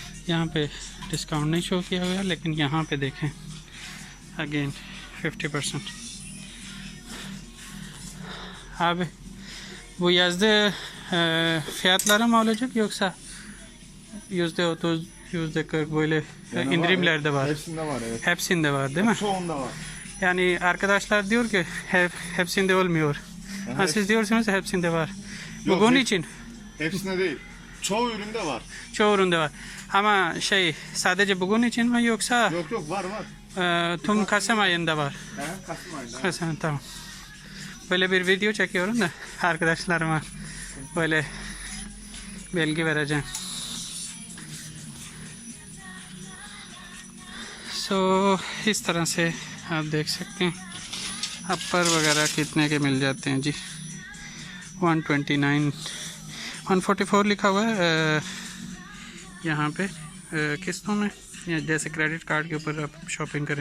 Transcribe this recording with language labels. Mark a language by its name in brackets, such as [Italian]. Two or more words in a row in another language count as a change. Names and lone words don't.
[Hindi] यहाँ पे डिस्काउंट नहीं शो किया हुआ, लेकिन यहाँ पे देखें अगेन 50%. [Turkish] Abi bu yazdı fiyatlarım olacak yoksa %30, %40 böyle indirimler de var. Hepsinde var, evet. Hepsinde var değil mi? Çoğunda var. Yani arkadaşlar diyor ki hepsinde olmuyor. Ha, siz diyorsunuz hepsinde var. Yok, Bugün için Hepsinde değil. Çoğu üründe var. çoğu üründe var. Ama sadece bugün için mi yoksa Yok var. tüm Kasım ayında var? Kasım ayında. Kasım, tamam. Böyle bir video çekiyorum da arkadaşlarıma böyle bilgi vereceğim. [Hindi] So इस तरह से आप देख सकते हैं अपर वगैरह कितने के मिल जाते हैं जी. 129 144 लिखा हुआ है यहाँ पे किस्तों में, जैसे [English] credit card [Hindi] के ऊपर आप शॉपिंग करें.